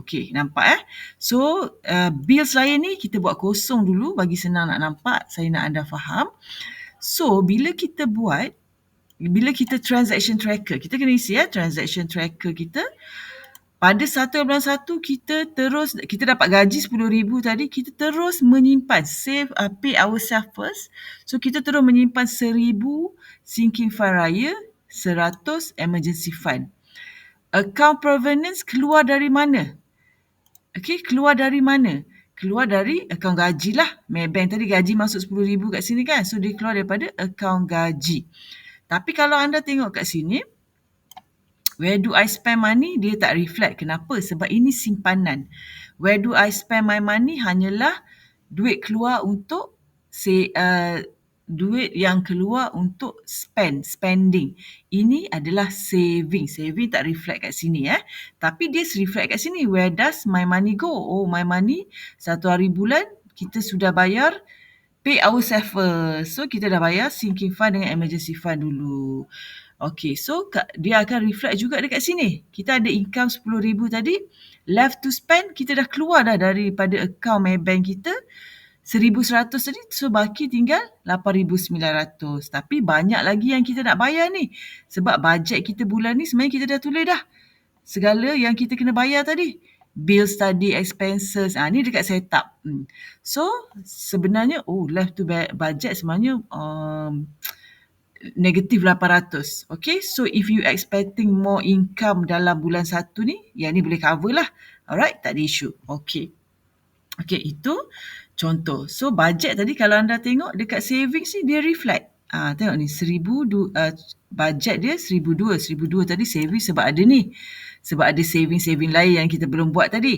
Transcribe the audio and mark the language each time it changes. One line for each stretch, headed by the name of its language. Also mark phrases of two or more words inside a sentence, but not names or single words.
Malay: Okey, nampak So bills lain ni kita buat kosong dulu bagi senang nak nampak. Saya nak anda faham. So bila kita
English: transaction tracker,
Malay: kita kena isi
English: transaction tracker
Malay: kita. Pada 1/1 kita dapat gaji 10,000 tadi, kita terus menyimpan,
English: save, pay ourselves first.
Malay: So kita terus menyimpan 1,000
English: sinking fund
Malay: raya, 100
English: emergency fund. Account provenance
Malay: keluar dari mana? Okay, keluar dari mana? Keluar dari account gaji lah. Maybank tadi gaji masuk 10,000 kat sini kan. So dia keluar daripada account gaji. Tapi kalau anda tengok kat sini,
English: where do I spend money?
Malay: Dia tak reflect. Kenapa? Sebab ini simpanan.
English: Where do I spend my money?
Malay: Hanyalah duit keluar untuk duit yang keluar untuk spending. Ini adalah saving. Saving tak reflect kat sini Tapi dia reflect kat sini.
English: Where does my money go? Oh, my money
Malay: 1 hari bulan kita sudah bayar
English: pay ourselves first.
Malay: So kita dah bayar
English: sinking fund
Malay: dengan
English: emergency fund
Malay: dulu. Okay, so dia akan reflect juga dekat sini. Kita ada income 10,000 tadi.
English: Left to spend,
Malay: kita dah keluar dah daripada account Maybank kita. 1,100 tadi, so baki tinggal 8,900. Tapi banyak lagi yang kita nak bayar ni. Sebab bajet kita bulan ni sebenarnya kita dah tulis dah. Segala yang kita kena bayar tadi. Bills tadi, expenses. Ni dekat setup. So, sebenarnya,
English: left to budget
Malay: sebenarnya negatif 800.
English: Okay, so if you expecting more income
Malay: dalam bulan 1 ni, yang ni boleh cover lah. Alright, tak ada isu. Okay, itu contoh. So budget tadi kalau anda tengok dekat savings ni dia reflect. Tengok ni, bajet dia 1,200. 1,200 tadi saving sebab ada ni. Sebab ada saving-saving lain yang kita belum buat tadi.